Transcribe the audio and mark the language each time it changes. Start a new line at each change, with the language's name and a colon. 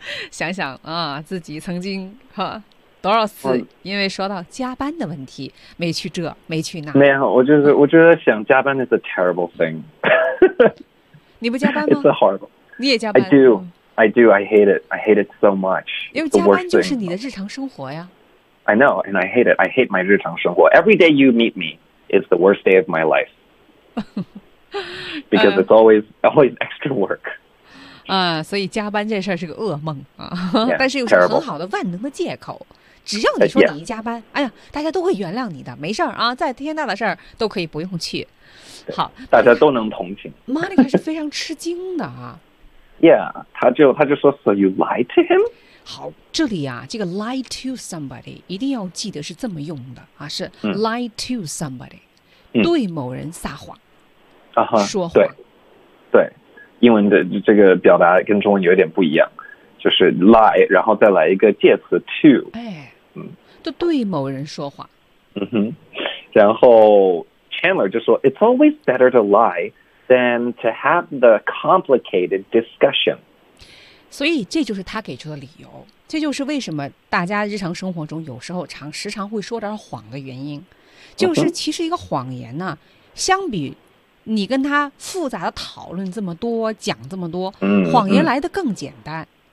Chinese: 想想啊，自己曾经哈多少次因为说到加班的问题，没去这，没去那。没有，我觉得想加班
English: is a terrible thing.
Chinese: 你不加班吗？
English: It's a horrible.
Chinese: 你也加班？
English: I do. I hate it. I hate it so much.
Chinese: 因为加班就是你的日常生活呀。
English: I know, and I hate it. I hate my
Chinese: 日常生活.
English: Every day you meet me is the worst day of my life. Because it's always extra work.
Chinese: 所以加班这事儿是个噩梦啊。
English: Yeah,
Chinese: 但是又是很好的万能的借口。
English: Terrible.
Chinese: 只要你说你一加班，
English: yeah.
Chinese: 哎呀，大家都会原谅你的，没事儿啊，再天大的事儿都可以不用去。好，大家都能同情。 Monica 是非常吃惊的啊。
English: Yeah,
Chinese: 他就说
English: ，So you lied to him?
Chinese: 好，这里啊，这个
English: lie to somebody
Chinese: 一定要记得是这么用的啊，是 lie to somebody，对某人撒谎，啊哈，说谎，对，对，英文的这个表达跟中文有点不一样，就是 lie， 然后再来一个介词 to，哎，就对某人说谎，嗯哼，然后 Chandler 就说
English: ，It's always better to lie than to have the complicated discussion。
Chinese: 所以这就是他给出的理由，这就是为什么大家日常生活中有时候时常会说点谎的原因，就是其实一个谎言呢，相比你跟他复杂的讨论这么多，讲这么多，谎言来得更简单。